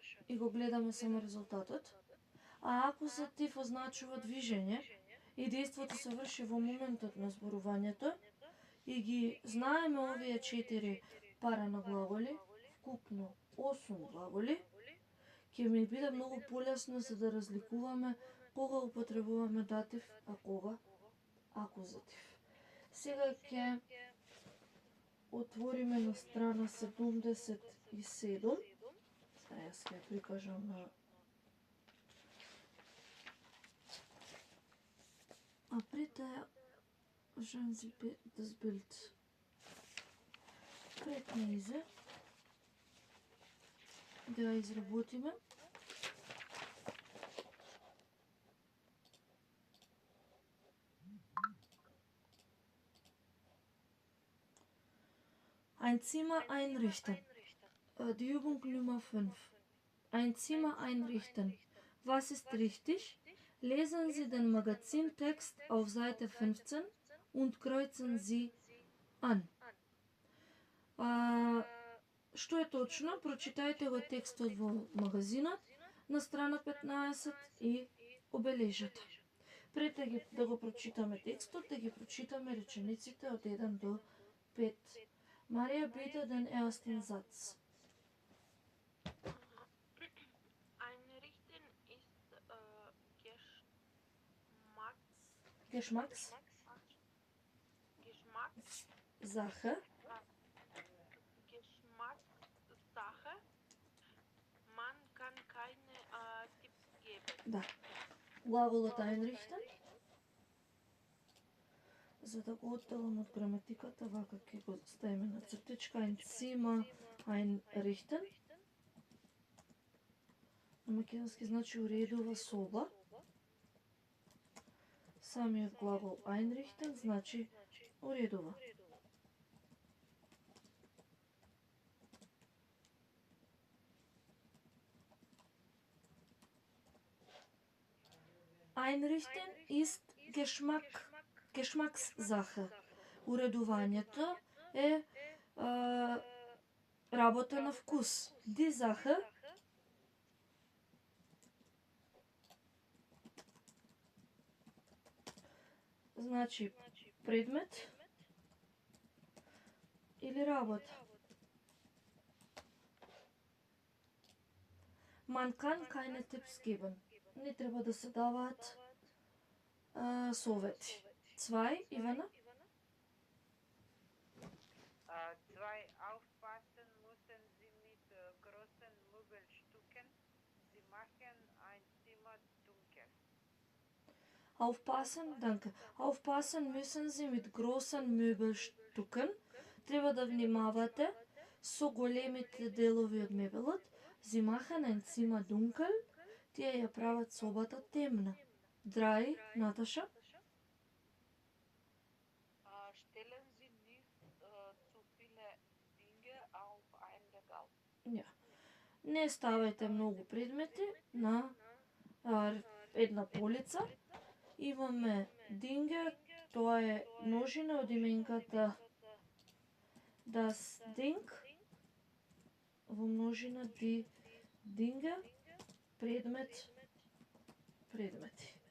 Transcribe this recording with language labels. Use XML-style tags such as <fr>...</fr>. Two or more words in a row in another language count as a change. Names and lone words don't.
<mk>и го гледаме само резултатот, а акузатив означува движење и дејството се врши во моментот на зборувањето и ги знаеме овие 4 пара на глаголи, вкупно 8 глаголи, ќе ми биде многу полесно за да разликуваме кога употребуваме датив, а кога акузатив. Сега ќе отвориме на страна 77. Сега јас ќе ја прикажам на А пред да</mk> <hr>želim si</hr> <de>das Bild</de> <mk>prekneze да ја изработиме.</mk> <de>Ein Zimmer einrichten. Die Übung Nummer 5. Ein Zimmer einrichten. Was ist richtig? Lesen Sie den Magazintext auf Seite 15 und kreuzen Sie an.</de> <mk>Што е точно? Прочитајте го текстот во магазинот на страна 15 и обележете. Пред да го прочитаме текстот, да ги прочитаме речениците од 1 до 5. Марија,</mk> <de>bitte den ersten Satz. Einrichten ist Geschmackssache. Geschmackssache. Man kann keine Tipps geben.</de> <mk>Да. Глаголот einrichten. За да го одделам од граматиката, вака ќе го ставиме на цртичка.</mk> <de>Ein Zimmer einrichten.</de> <mk>На македонски значи уредува соба. Самиот глагол einrichten значи уредува.</mk> <de>Einrichten ist Geschmackssache.</de> <mk>Уредувањето е работа на вкус.</mk> <de>Die Sache</de> <mk>значи предмет или работа.</mk> <de>Man kann keine Tipps geben.</de> <mk>Не треба да се даваат совети. 2, Ивана? 2.</mk> <de>Aufpassen müssen Sie mit großen Möbelstücken. Sie machen ein Zimmer dunkel. Aufpassen, danke. Aufpassen müssen Sie mit großen Möbelstücken.</de> <mk>Треба да внимавате со големите делови од мебелот.</mk> <de>Sie machen ein Zimmer dunkel.</de> <mk>Тие ја прават собата темна. 3, Наташа?</mk> <de>Stellen Sie nicht zu viele Dinge auf ein Regal. Ja.</de> <mk>Не ставајте многу предмети на една полица. Имаме Dinge, тоа е множина од именката</mk> <de>das Ding,</de> <mk>во множина</mk> <de>die Dinge,</de> <mk>предмет, предмети.</mk>